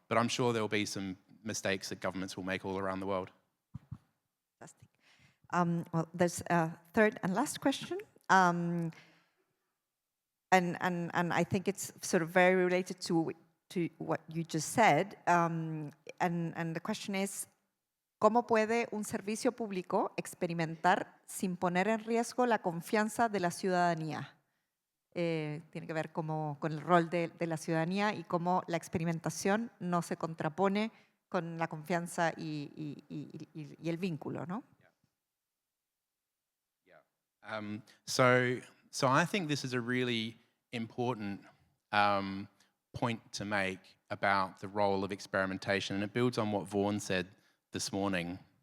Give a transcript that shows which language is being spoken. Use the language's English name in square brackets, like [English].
[English] But I'm sure there will be some mistakes that governments will make all around the world. Fantastic. Well, there's a third and last question. And I think it's sort of very related to what you just said. And the question is, [Spanish] ¿cómo puede un servicio público experimentar sin poner en riesgo la confianza de la ciudadanía? Tiene que ver con el rol de la ciudadanía y cómo la experimentación no se contrapone con la confianza y el vínculo, ¿no? [English] Yeah. So I think this is a really important point to make about the role of experimentation, and it builds on what Vaughan said this morning.